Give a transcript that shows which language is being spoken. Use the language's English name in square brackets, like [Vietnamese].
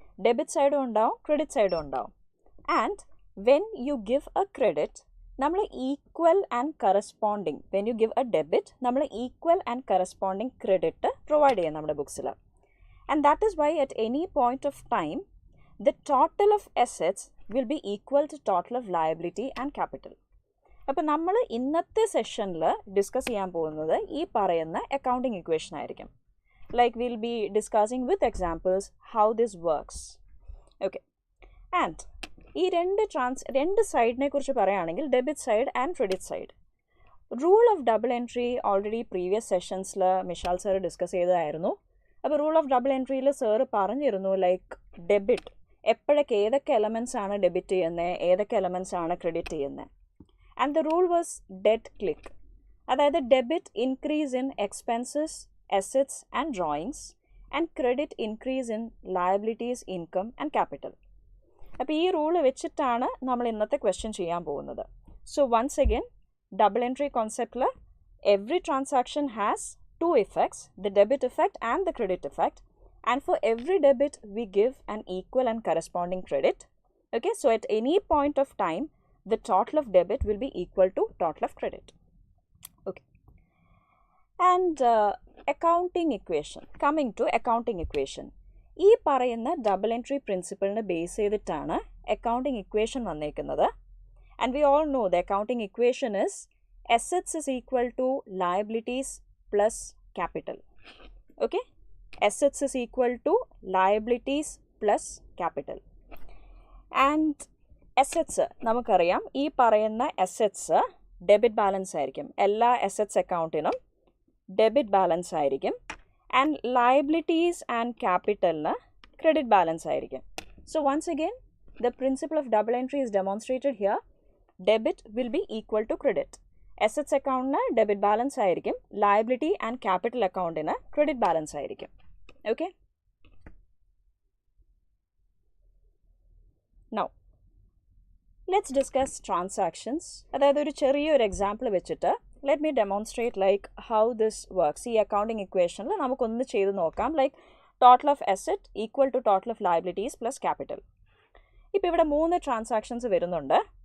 [Malayalam] Debit സൈഡും ഉണ്ടാവും, credit സൈഡും ഉണ്ടാവും. [English] and when you give a credit, [Malayalam] നമ്മൾ equal and corresponding, [English] when you give a debit [Malayalam] നമ്മൾ equal and corresponding credit provide ചെയ്യാം നമ്മുടെ ബുക്സിൽ. [English] And that is why at any point of time the total of assets will be equal to total of liability and capital. [Malayalam] അപ്പോൾ നമ്മൾ ഇന്നത്തെ സെഷനിൽ discuss ചെയ്യാൻ പോകുന്നത് ഈ പറയുന്ന അക്കൗണ്ടിങ് ഇക്വേഷൻ ആയിരിക്കും. [English] Like we'll be discussing with examples how this works. [Malayalam] Okay, and ഈ രണ്ട് സൈഡിനെ കുറിച്ച് പറയുകയാണെങ്കിൽ debit side and credit side. Rule of double entry already previous സെഷൻസിൽ Mishal sir discuss ചെയ്തതായിരുന്നു. അപ്പോൾ റൂൾ ഓഫ് ഡബിൾ എൻട്രിയിൽ സാറ് പറഞ്ഞിരുന്നു ഡെബിറ്റ് എപ്പോഴൊക്കെ ഏതൊക്കെ എലമെൻറ്റ്സ് ആണ് ഡെബിറ്റ് ചെയ്യുന്നത്, ഏതൊക്കെ എലമെൻറ്റ്സ് ആണ് ക്രെഡിറ്റ് ചെയ്യുന്നത്. [English] And the rule was debt click. [Malayalam] അതായത് [English] Debit increase in expenses, assets and drawings, and credit increase in liabilities, income and capital. [Malayalam] അപ്പോൾ ഈ റൂള് വെച്ചിട്ടാണ് നമ്മൾ ഇന്നത്തെ ക്വസ്റ്റ്യൻ ചെയ്യാൻ പോകുന്നത്. [English] So once again double entry കോൺസെപ്റ്റിൽ every transaction has 2 effects, the debit effect and the credit effect, and for every debit we give an equal and corresponding credit. Okay, so at any point of time the total of debit will be equal to total of credit. Okay, and accounting equation. Coming to accounting equation, [Malayalam] ഈ പറയുന്ന double entry പ്രിൻസിപ്പിളിനെ base ചെയ്തിട്ടാണ് accounting equation വന്നേക്കുന്നത്. [English] And we all know the accounting equation is assets is equal to liabilities plus capital. Okay, assets is equal to liabilities plus capital. [Malayalam] And assets നമുക്കറിയാം, ഈ പറയുന്ന assets debit balance ആയിരിക്കും. എല്ലാ assets അക്കൗണ്ടിനും debit balance ആയിരിക്കും. And liabilities and ക്യാപിറ്റലിന് credit balance ആയിരിക്കും. [English] So once again the principle of double entry is demonstrated here. Debit will be equal to credit. [Malayalam] Assets അക്കൗണ്ടിന് debit balance ആയിരിക്കും, liability and capital അക്കൗണ്ടിന് credit balance ആയിരിക്കും. [English] Okay, now let's discuss transactions. [Malayalam] അതായത് ഒരു ചെറിയൊരു example വെച്ചിട്ട് [English] let me demonstrate how this works. [Malayalam] ഈ accounting ഇക്വേഷനിൽ നമുക്കൊന്ന് ചെയ്ത് നോക്കാം. [English] Total of asset equal to total of liabilities plus capital. [Malayalam] ഇപ്പോൾ ഇവിടെ 3 ട്രാൻസാക്ഷൻസ് വരുന്നുണ്ട്.